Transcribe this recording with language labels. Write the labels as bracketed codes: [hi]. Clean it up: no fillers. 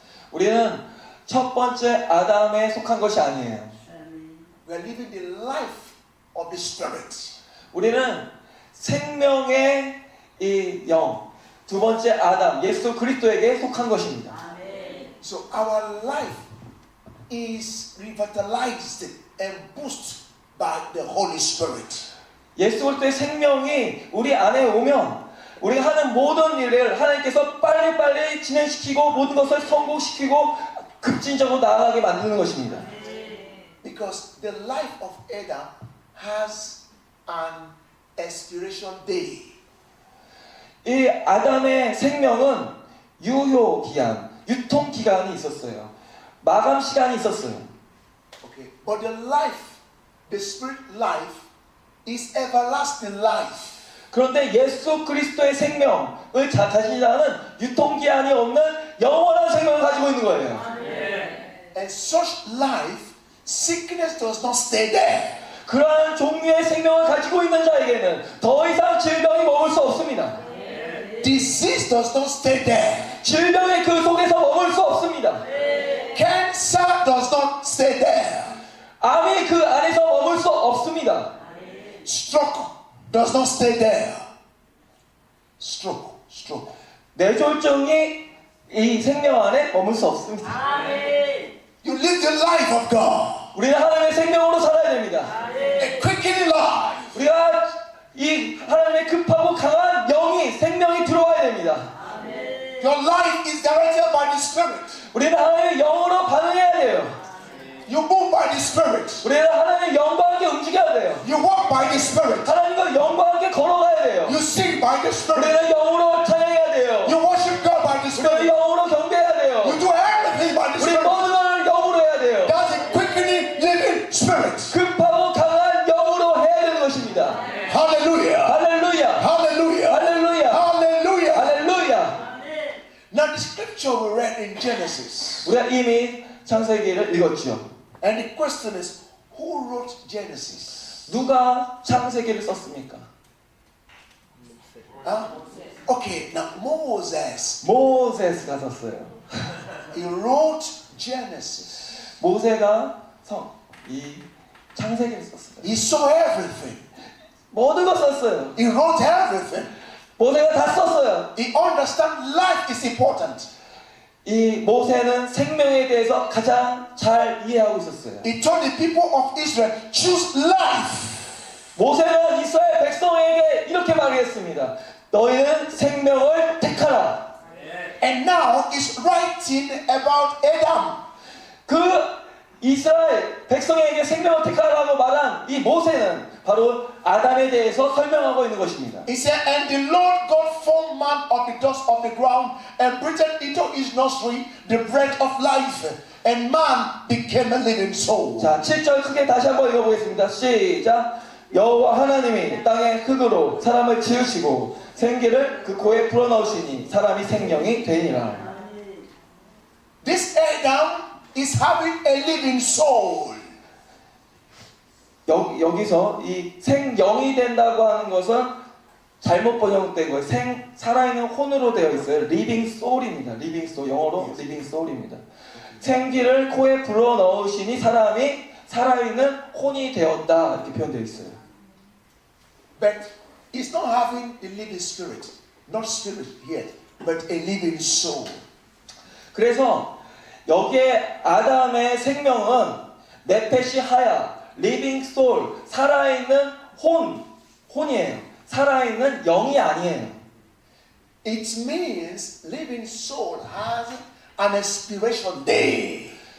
[ko] 우리는 첫 번째 아담에 속한 것이 아니에요. [en] We are living the life of the Spirit. [ko] 우리는 생명의 이 영, 두 번째 아담, 예수 그리스도에게 속한 것입니다. [en] So our life is revitalized and boosted by the Holy Spirit. [ko] 예수 그리스도의 생명이 우리 안에 오면 우리가 하는 모든 일을 하나님께서 빨리빨리 진행시키고 모든 것을 성공시키고 급진적으로 나아가게 만드는 것입니다. [en] Because the life of Adam has an expiration day. [ko] 이 아담의 생명은 유효 기한, 유통 기간이 있었어요. 마감 시간이 있었어요. [en] Okay. But the life, the spirit life, is everlasting life. [ko] 그런데 예수 그리스도의 생명을 가진 자는 유통 기한이 없는 영원한 생명을 가지고 있는 거예요. [en] And such life, sickness does not stay there. [ko] 그러한 종류의 생명을 가지고 있는 자에게는 더 이상 질병이 머물 수 없습니다. [en] Disease does not stay there. [ko] 질병이 그 속에서 머물 수 없습니다. [en] Cancer does not stay there. [ko] 암이 그 안에서 머물 수 없습니다. [en] Stroke does not stay there. Stroke. [ko] 뇌졸중이 이 생명 안에 머물 수 없습니다. [en] You live the life of God. [ko] 우리는 하나님의 생명으로 살아야 됩니다. [en] A quickening life. [ko] 우리가 이 하나님의 급하고 강한 영이 생명이 들어와야 됩니다. [en] Your life is directed by the Spirit. [ko] 우리는 하나님의 영으로 반응해야 돼요. [en] You move by the Spirit. [ko] 우리는 하나님의 영과 함께 움직여야 돼요. [en] You walk by the Spirit. [ko] 하나님과 영과 함께 걸어가야 돼요. [en] You sing by the Spirit. [ko] 우리는 영으로 찬양해야 돼요. [en] You worship God by the [ko] 우리는 [en] Spirit. [ko] 영으로 경배해야 돼요. [en] You do everything by the [ko] 우리 [en] Spirit. [ko] 모든 걸 영으로 해야 돼요. [en] That's a quickening, living Spirit. [ko] 급하고 강한 영으로 해야 되는 것입니다. [en] Hallelujah. [ko] 할렐루야. [en] Hallelujah. [ko] 할렐루야. [en] Hallelujah. [ko] 할렐루야. [en] Now the scripture we read in Genesis. [ko] 우리가 이미 창세기를 읽었죠. [en] And the question is, who wrote Genesis? [ko] 누가 창세기를 썼습니까? [en] Okay, now Moses, [ko] 모세스가 썼어요. [en] he wrote Genesis. [ko] 모세가 이 창세기를 썼어요. [en] He saw everything. [ko] 모든 걸 썼어요. [en] He wrote everything. [ko] 모세가 다 썼어요. [en] He understands life is important. [ko] 이 모세는 생명에 대해서 가장 잘 이해하고 있었어요. [en] He told the people of Israel, choose life. [ko] 모세는 이스라엘 백성에게 이렇게 말했습니다. 너희는 생명을 택하라. [en] And now he's writing about Adam. [ko] 그 이스라엘 백성에게 생명을 택하라고 말한 이 모세는 바로 아담에 대해서 설명하고 있는 것입니다. [en] He said, and the Lord God formed man of the dust of the ground and breathed into his nostril the breath of life, and man became a living soul. [ko] 자, 7절 크게 다시 한번 읽어보겠습니다. 시작. 여호와 하나님이 땅의 흙으로 사람을 지으시고 생기를 그 코에 불어넣으시니 사람이 생명이 되니라. [en] This Adam is having a living soul. [ko] 여기서 이 생영이 된다고 하는 것은 잘못 번역된 거예요. 살아있는 혼으로 되어 있어요. living soul입니다. living soul, 영어로 living soul입니다. 생기를 코에 불어넣으시니 사람이 살아있는 혼이 되었다 이렇게 표현되어 있어요. [en] But he's not having a living spirit, not spirit yet, but a living soul. [ko] 그래서 여기에 아담의 생명은 네페시 하야, 리빙 소울, 살아있는 혼이에요. 살아있는 영이 아니에요. [en] It means living soul has an expiration day.